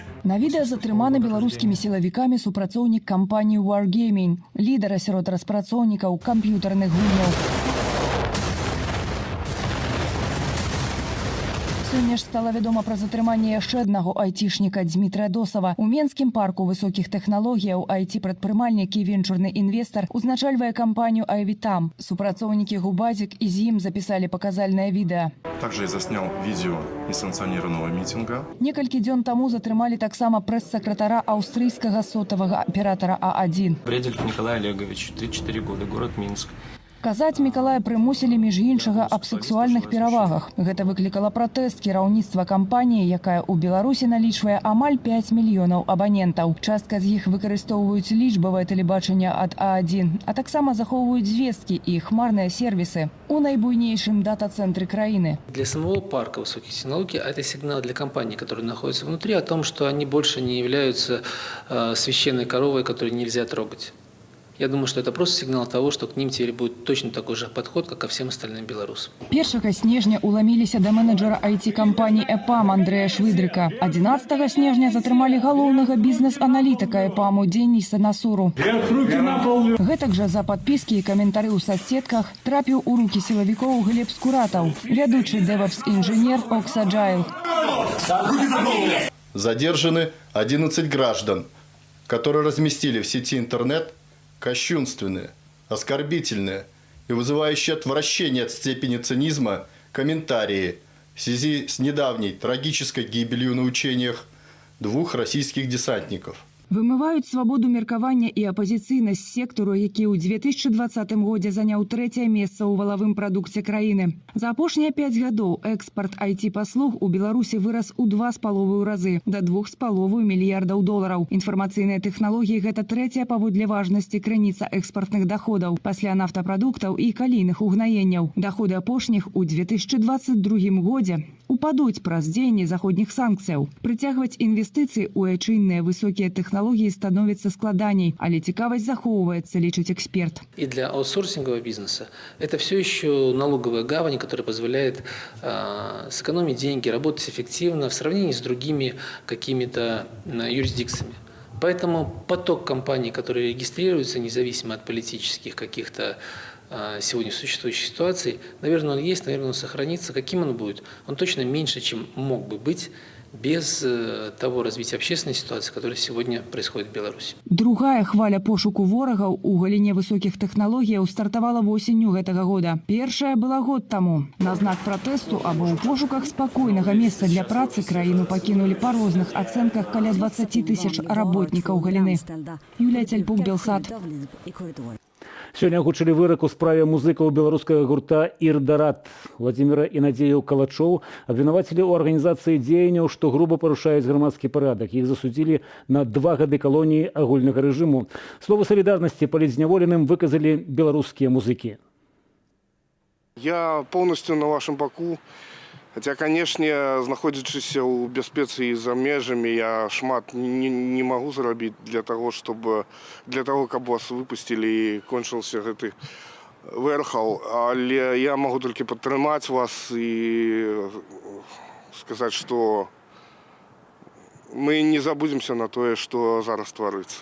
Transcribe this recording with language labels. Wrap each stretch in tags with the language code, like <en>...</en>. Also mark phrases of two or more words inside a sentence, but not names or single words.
<be>На відэа затрыманы беларускімі сілавікамі супрацоўнік кампаніі Wargaming, лідара сярод распрацоўнікаў камп'ютарных гульняў. Сёння ж стала вядома пра затрыманне яшчэ аднаго айцішніка Дмітрия Досава. У Менскім парку высокіх тэхналогіяў айці-прадпрымальнік і венчурны інвестар узначальвае кампанію «Айвітам». Супрацоўнікі Губазік і з ім запісалі паказальнае відэа.</be> <ru>Также я заснял видео несанкционированного митинга.</ru> <be>Некалькі дзён таму затрымалі таксама прэс-сакратара аўстрыйскага сотавага аператара А1.</be> <ru>Бредельф Николай Олегович, 34 года, город Минск.</ru> <be>Казаць Мікалая прымусілі між іншага аб сексуальных перавагах. Гэта выклікала пратэст кіраўніцтва кампаніі, якая ў Беларусі налічвае амаль 5 мільёнаў абанентаў. Частка з іх выкарыстоўваюць лічбавае тэлебачанне ад А1, а таксама захоўваюць звесткі і хмарныя сервісы у найбуйнейшым дата-цэнтры краіны.</be> <ru>Для самого парка высоких технологий это сигнал для компаний, которые находятся внутри, о том, что они больше не являются священной коровой, которую нельзя трогать. Я думаю, что это просто сигнал того, что к ним теперь будет точно такой же подход, как ко всем остальным белорусам.</ru> <be>1 снежня уламіліся да менеджера IT-кампаній «ЭПАМ» Андрэя Швыдрыка. 11 снежня затрымалі галоўнага бізнес-аналітыка «ЭПАМу» Дениса Насуру. Гэтак жа за падпіскі і каментары ў соцсетках трапіў у рукі сілавікоў Глеб Скуратаў, вядучы DevOps-інжынер Oxagile.</be> <ru>Задержаны 11 граждан, которые разместили в сети интернет кощунственные, оскорбительные и вызывающие отвращение от степени цинизма комментарии в связи с недавней трагической гибелью на учениях 2 российских десантников.</ru> <be>Вымываюць свабоду меркавання і апазіцыйнасць сектару, які ў 2020 годзе заняў 3-е месца ў валавым прадукце краіны. За апошнія 5 гадоў экспарт IT-паслуг у Беларусі вырас у 2,5 разы да 2,5 мільярдаў долараў. Інфармацыйныя тэхналогіі – гэта 3-я паводле важнасці крыніца экспартных даходаў пасля нафтапрадуктаў і калійных угнаенняў. Даходы апошніх у 2022 годзе упадуць праз дзеянне заходніх санкцыяў. Прыцягваць інвестыцыі ў айчынныя высокія тэхналогіі становіцца складаней, але цікавасць захоўваецца, лічыць эксперт.</be> <ru>И для аутсорсингового бизнеса это все еще налоговая гавань, которая позволяет сэкономить деньги, работать эффективно в сравнении с другими какими-то юрисдикциями. Поэтому поток компаний, которые регистрируются независимо от политических каких-то сегодня существующей ситуации, наверное, он есть, наверное, он сохранится. Каким он будет? Он точно меньше, чем мог бы быть без того развития общественной ситуации, которая сегодня происходит в Беларуси.</ru> <be>Другая хваля пошуку ворагаў у галіне высокіх тэхналогіяў стартавала восенню гэтага года. Першая была год таму. На знак пратэсту або ў пошуках спакойнага месца для працы краіну пакінулі па розных ацэнках каля 20 000 работнікаў галіны. Юлія Цяльпук, Белсат. Сёння агучылі вырак у справе музыкаў беларускага гурта «Ірдарат». Владзіміра і Надзею Калачоў абвінавацілі ў арганізацыі дзеянняў, што груба парушаюць грамадскі парадак. Іх засудзілі на 2 гады калоніі агульнага рэжыму. Слово салідарнасці палітзняволеным выказалі беларускія музыкі.</be> <ru>Я полностью на вашем боку. Хотя, конечно,</ru> <be>знаходзячыся ў бяспецы і за межамі, я шмат не могу зрабіць для того, каб вас выпусцілі і кончыўся гэты вэрхал. Але я могу толькі падтрымаць вас і сказаць, што мы не забудемся на тое, што зараз тварыцца.</be>